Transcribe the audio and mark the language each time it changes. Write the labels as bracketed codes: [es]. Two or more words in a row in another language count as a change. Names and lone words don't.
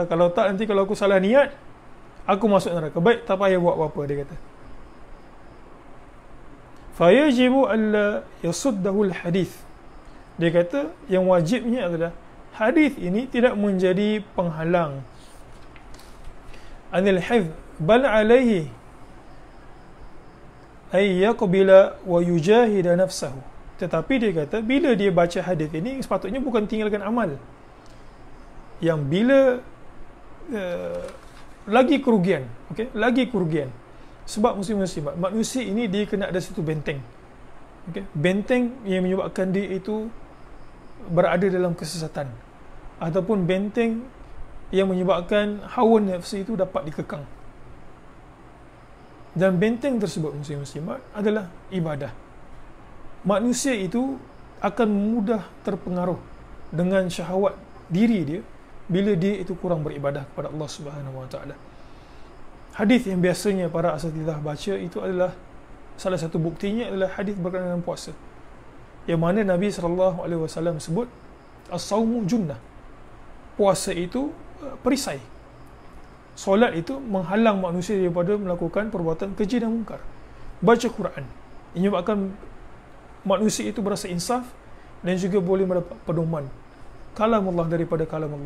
[ms] Kalau tak, nanti kalau aku salah niat, aku masuk neraka. Baik, tak payah buat apa-apa, dia kata. [ar] فيجب ألا يصده الحديث. [ms] Dia kata yang wajibnya adalah hadis ini tidak menjadi penghalang [ar] عن الحفظ، بل عليه أن يقبل ويجاهد نفسه. [ms] Tetapi dia kata bila dia baca hadis ini sepatutnya bukan tinggalkan amal. Yang bila lagi kerugian, okey, lagi kerugian. Sebab muslimat, manusia ini dia kena ada satu benteng. Okey, benteng yang menyebabkan dia itu berada dalam kesesatan, ataupun benteng yang menyebabkan hawa nafsu itu dapat dikekang. Dan benteng tersebut muslimat adalah ibadah. Manusia itu akan mudah terpengaruh dengan syahwat diri dia bila dia itu kurang beribadah kepada Allah [ar] سبحانه وتعالى. [ms] Hadis yang biasanya para asatidzah baca itu adalah salah satu buktinya adalah hadis berkenaan dengan puasa. Yang mana Nabi SAW sebut [ar] الصوم جنة. [ms] Puasa itu perisai. Solat itu menghalang manusia daripada melakukan perbuatan keji dan mungkar. Baca Quran menyebabkan manusia itu berasa insaf dan juga boleh mendapat pedoman kalam Allah daripada kalam Allah.